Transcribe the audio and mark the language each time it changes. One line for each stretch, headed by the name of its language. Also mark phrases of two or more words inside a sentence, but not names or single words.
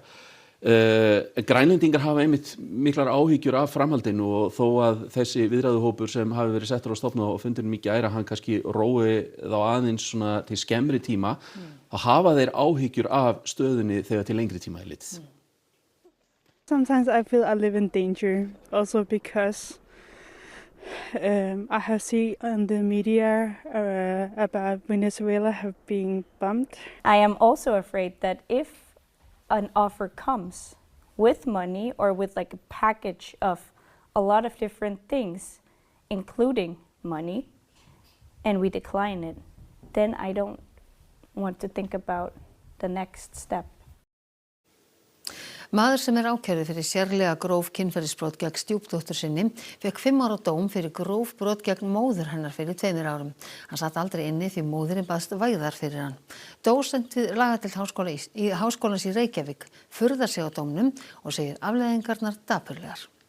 Icelandic: Grænlendingar hafa einmitt miklar áhyggjur af framhaldinu og þó að þessi viðræðuhópur sem hafi verið settur á stofn og fundinu mikið æra hann kannski rói þá aðeins svona til skemmri tíma þá hafa þeir áhyggjur af stöðunni þegar til lengri tíma er litið.
English: Sometimes I feel I live in danger also because I have seen on the media about Venezuela have been bombed. I am also afraid that if an offer comes with money or with like a package of a lot of different things, including money, and we decline it, then I don't want to think about the next step.
Icelandic: Maður sem ákærður fyrir sérlega gróf kynferðisbrot gegn stjúpdóttur sinni fékk 5 ára dóm fyrir gróf brot gegn móður hennar fyrir 2 árum. Hann satt aldrei inni því móðirin baðst vægðar fyrir hann. Dósent við lagadeild Háskólans í Reykjavík furðar sig á dómnum og segir afleiðingarnar dapurlegar.